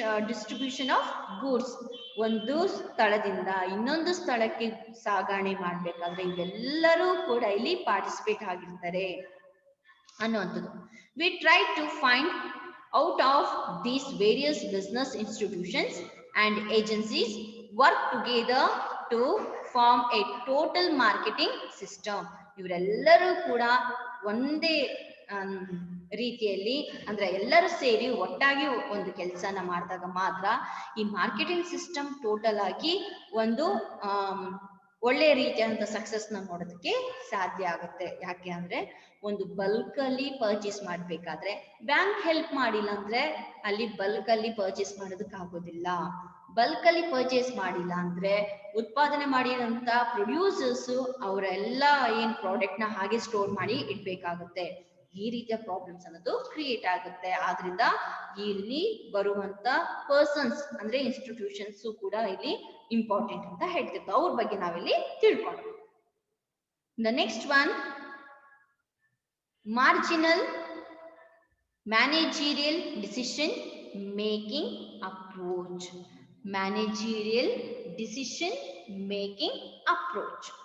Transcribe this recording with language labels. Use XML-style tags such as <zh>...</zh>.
<en>Distribution of goods,</en> <kn>ಒಂದು ಸ್ಥಳದಿಂದ ಇನ್ನೊಂದು ಸ್ಥಳಕ್ಕೆ ಸಾಗಣೆ ಮಾಡ್ಬೇಕಾದ್ರೆ ಇವೆಲ್ಲರೂ ಕೂಡ ಇಲ್ಲಿ ಪಾರ್ಟಿಸಿಪೇಟ್ ಆಗಿರ್ತಾರೆ ಅನ್ನುವಂಥದ್ದು.</kn> <en>We try to find out of these various business institutions and agencies work together to form a total marketing system.</en> <kn>ಇವರೆಲ್ಲರೂ ಕೂಡ ಒಂದೇ ರೀತಿಯಲ್ಲಿ ಅಂದ್ರೆ ಎಲ್ಲರೂ ಸೇರಿ ಒಟ್ಟಾಗಿ ಒಂದು ಕೆಲಸನ ಮಾಡಿದಾಗ ಮಾತ್ರ ಈ ಮಾರ್ಕೆಟಿಂಗ್ ಸಿಸ್ಟಮ್ ಟೋಟಲ್ ಆಗಿ ಒಂದು ಒಳ್ಳೆ ರೀತಿಯಾದಂತ ಸಕ್ಸಸ್ ನ ನೋಡೋದಕ್ಕೆ ಸಾಧ್ಯ ಆಗುತ್ತೆ. ಯಾಕೆ ಅಂದ್ರೆ, ಒಂದು ಬಲ್ಕ್ ಅಲ್ಲಿ ಪರ್ಚೇಸ್ ಮಾಡ್ಬೇಕಾದ್ರೆ ಬ್ಯಾಂಕ್ ಹೆಲ್ಪ್ ಮಾಡಿಲ್ಲ ಅಂದ್ರೆ ಅಲ್ಲಿ ಬಲ್ಕ್ ಅಲ್ಲಿ ಪರ್ಚೇಸ್ ಮಾಡೋದಕ್ಕೆ ಆಗೋದಿಲ್ಲ. ಬಲ್ಕ್ ಅಲ್ಲಿ ಪರ್ಚೇಸ್ ಮಾಡಿಲ್ಲ ಅಂದ್ರೆ ಉತ್ಪಾದನೆ ಮಾಡಿರೋಂತ ಪ್ರೊಡ್ಯೂಸರ್ಸ್ ಅವರೆಲ್ಲ ಏನ್ ಪ್ರಾಡಕ್ಟ್ ನ ಹಾಗೆ ಸ್ಟೋರ್ ಮಾಡಿ ಇಡ್ಬೇಕಾಗುತ್ತೆ. ಈ ರೀತಿಯ ಪ್ರಾಬ್ಲಮ್ಸ್ ಅನ್ನೋದು ಕ್ರಿಯೇಟ್ ಆಗುತ್ತೆ. ಆದ್ರಿಂದ ಇಲ್ಲಿ ಬರುವಂತ ಪರ್ಸನ್ಸ್ ಅಂದ್ರೆ ಇನ್ಸ್ಟಿಟ್ಯೂಷನ್ಸ್ ಕೂಡ ಇಲ್ಲಿ ಇಂಪಾರ್ಟೆಂಟ್ ಅಂತ ಹೇಳ್ತಿರ್ತಾರೆ. ಅವ್ರ ಬಗ್ಗೆ ನಾವಿಲ್ಲಿ ತಿಳ್ಕೊಂಡು.</kn> <en>The next one, marginal managerial decision making approach. Managerial decision making approach.</en>